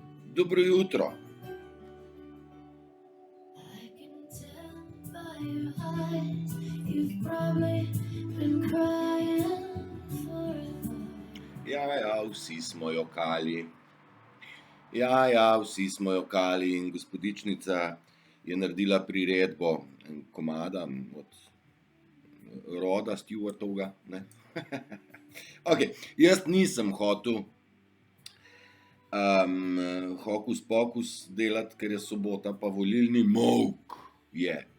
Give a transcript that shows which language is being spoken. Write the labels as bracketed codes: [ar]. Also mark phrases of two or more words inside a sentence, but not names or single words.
[sl] Dobro jutro. [en] I can tell by your eyes, you've probably been crying forever. [sl] Ja, vsi smo jokali. Ja, vsi smo jokali in gospodičnica je naredila priredbo komada od roda Stewartovga, ne. Okej, jaz nisem hotel hokus pokus delati, ker je sobota pa volilni molk je.